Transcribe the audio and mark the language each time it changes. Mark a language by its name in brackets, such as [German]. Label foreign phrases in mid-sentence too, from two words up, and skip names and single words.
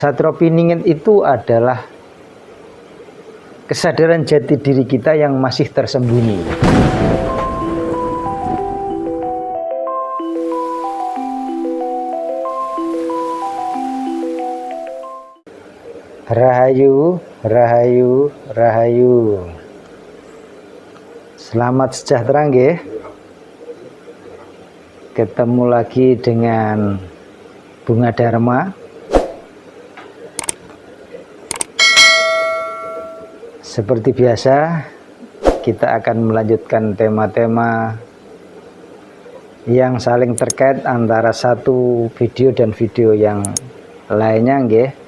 [Indonesian] Satropiningit itu adalah kesadaran jati diri kita yang masih tersembunyi. Rahayu, rahayu, rahayu. Selamat sejahtera nggih. Ketemu lagi dengan Bunga Dharma. Seperti biasa, kita akan melanjutkan tema-tema yang saling terkait antara satu video dan video yang lainnya nggih.